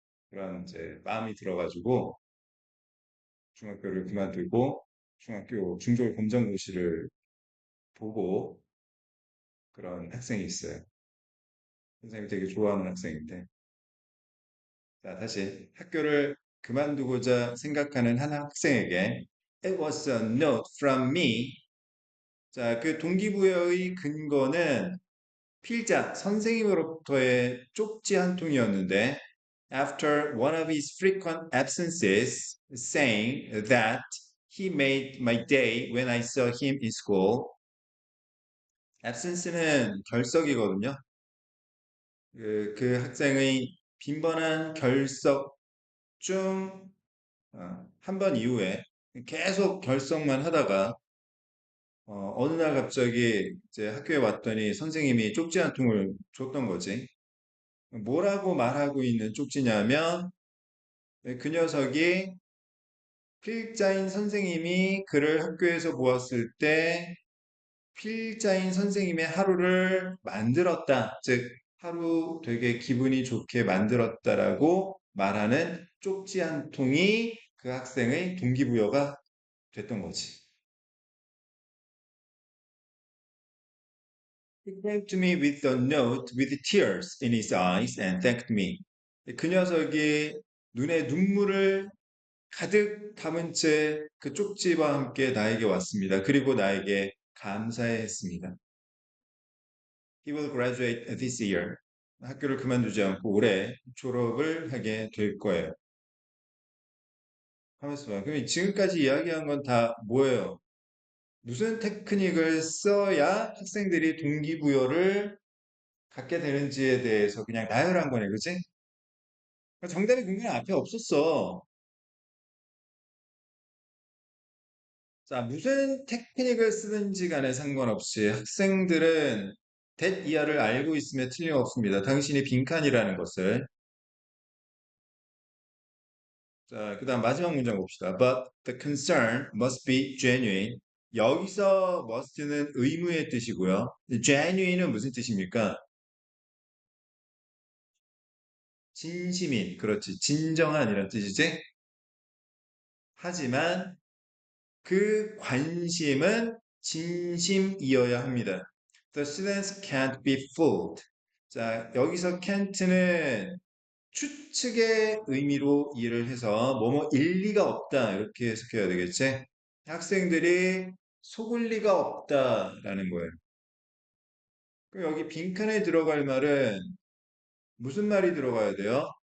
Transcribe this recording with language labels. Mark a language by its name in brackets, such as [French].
[Korean] 그런 이제 마음이 들어가지고 중학교를 그만두고 중학교 중졸 검정고시를 보고 그런 학생이 있어요. 선생님이 되게 좋아하는 학생인데. 자, 다시 학교를 그만두고자 생각하는 한 학생에게 [English] It was a note from me. [Korean] 자, 그 동기부여의 근거는 필자, 선생님으로부터의 쪽지 한 통이었는데 [English] After one of his frequent absences, saying that he made my day when I saw him in school. [Korean] absence는 결석이거든요. 그 학생의 빈번한 결석 중 한 번 이후에 계속 결석만 하다가 어느 날 갑자기 이제 학교에 왔더니 선생님이 쪽지 한 통을 줬던 거지. 뭐라고 말하고 있는 쪽지냐면 그 녀석이 필자인 선생님이 그를 학교에서 보았을 때 필자인 선생님의 하루를 만들었다. 즉, 하루 되게 기분이 좋게 만들었다라고 말하는 쪽지 한 통이 그 학생의 동기부여가 됐던 거지. [English] He came to me with a note with tears in his eyes and thanked me. [Korean] 그 녀석이 눈에 눈물을 가득 담은 채 그 쪽지와 함께 나에게 왔습니다. 그리고 나에게 감사해 했습니다. [English] He will graduate this year. [Korean] 학교를 그만두지 않고 올해 졸업을 하게 될 거예요. 하면서 봐. 그럼 지금까지 이야기한 건 다 뭐예요? 무슨 테크닉을 써야 학생들이 동기부여를 갖게 되는지에 대해서 그냥 나열한 거네, 그치? 정답의 근거는 앞에 없었어. 자, 무슨 테크닉을 쓰든지 간에 상관없이 학생들은 that 이하를 알고 있음에 틀림없습니다. 당신이 빈칸이라는 것을. 자, 그 다음 마지막 문장 봅시다. [English] But the concern must be genuine. [Korean] 여기서 must는 의무의 뜻이고요. genuine은 무슨 뜻입니까? 진심인, 그렇지. 진정한 이런 뜻이지. 하지만 그 관심은 진심이어야 합니다. [English] The students can't be fooled. [Korean] 자, 여기서 can't는 추측의 의미로 이해를 해서 뭐뭐 일리가 없다 이렇게 해석해야 되겠지. 학생들이 속을 리가 없다라는 거예요. 그럼 여기 빈칸에 들어갈 말은 무슨 말이 들어가야 돼요?